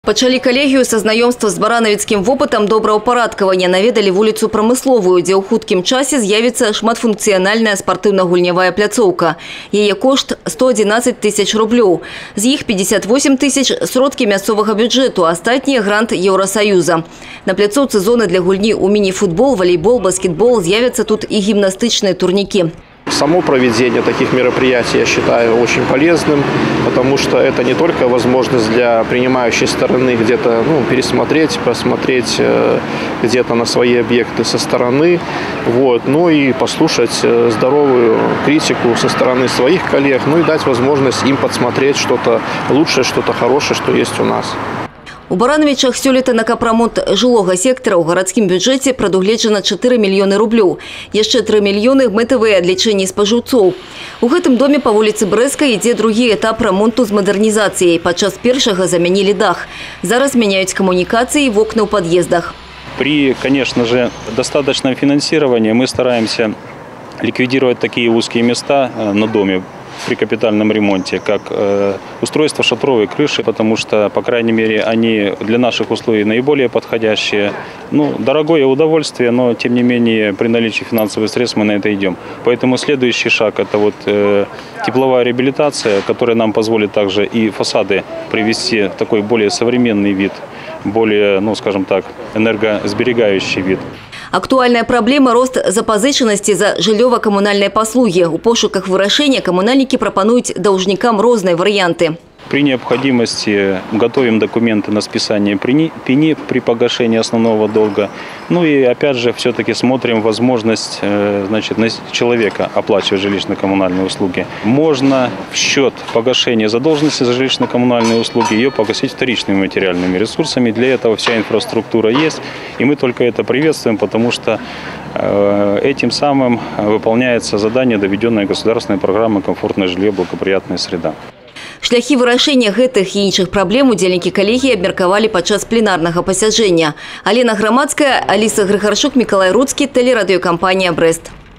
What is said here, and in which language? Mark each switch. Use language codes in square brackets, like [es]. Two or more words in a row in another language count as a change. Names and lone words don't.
[be] Пачалі калегію са знаёмства з баранавіцкім вопытам добраўпарадкавання наведалі вуліцу Прамысловую, дзе ў хуткім часе з'явіцца шматфункцыянальная спартыўна-гульнявая пляцоўка. Яе кошт 111 тысяч рублёў. З іх 58 тысяч сродкі мясцовага бюджэту, астатнія грант Еўрасаюза. На пляцоўцы зоны для гульні ў міні-футбол, валейбол, баскетбол з'явяцца тут і гімнастычныя турнікі. [ru] Само проведение таких мероприятий я считаю очень полезным, потому что это не только возможность для принимающей стороны где-то пересмотреть, посмотреть где-то на свои объекты со стороны, но и послушать здоровую критику со стороны своих коллег, и дать возможность им подсмотреть что-то лучшее, что-то хорошее, что есть у нас. [be] У Барановичах сёлета на капрамонт жылога сектора ў гарадскім бюджэце прадугледжана 4 мільёны рублёў. Яшчэ 3 мільёны мэтавыя ад лічэння спажыўцоў. У гэтым доме па вуліцы Брэскай ідзе другі этап рамонту з мадэрнізацыяй. Падчас першага замянілі дах. Зараз мяняюць камунікацыі і вокны ў пад'ездах. [ru] При, конечно же, достаточном финансировании мы стараемся ликвидировать такие узкие места на доме при капитальном ремонте, как устройство шатровой крыши, потому что, по крайней мере, они для наших условий наиболее подходящие. Дорогое удовольствие, но, тем не менее, при наличии финансовых средств мы на это идем. Поэтому следующий шаг – это тепловая реабилитация, которая нам позволит также и фасады привести в такой более современный вид, более, скажем так, энергосберегающий вид. Актуальная проблема – [be] рост запазычанасці за жыллёва-камунальныя паслугі. У пошуках вырашэння камунальнікі прапануюць даўжнікам розныя варианты. [ru] При необходимости готовим документы на списание пени при погашении основного долга. И опять же все-таки смотрим возможность человека оплачивать жилищно-коммунальные услуги. Можно в счет погашения задолженности за жилищно-коммунальные услуги ее погасить вторичными материальными ресурсами. Для этого вся инфраструктура есть. И мы только это приветствуем, потому что этим самым выполняется задание, доведенное государственной программой «Комфортное жилье, благоприятная среда». [be] Шляхі вырашэння гэтых і іншых праблем удзельнікі калегіі абмеркавалі падчас пленарнага пасяджэння. Алена Грамадская, Аліса Грыгарчук, Мікалай Руцкі, тэлерадыёкампанія «Брэст».